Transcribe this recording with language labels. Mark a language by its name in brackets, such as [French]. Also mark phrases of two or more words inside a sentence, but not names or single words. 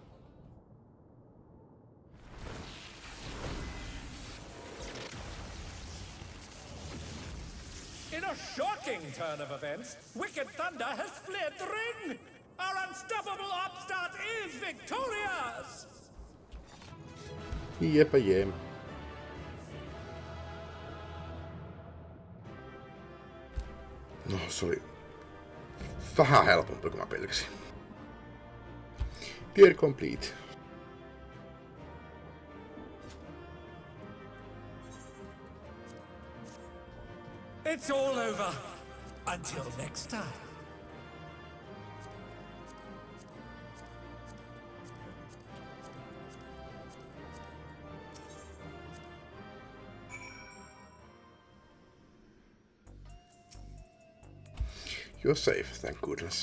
[English] In a shocking turn of events, Wicked Thunder has fled the ring! Our unstoppable upstart is victorious! [Finnish] Jepä jem. No, se oli vähän helpompi kuin mä pelkäsin. [English] Tier complete. It's all over. Until next time. You're safe, thank goodness.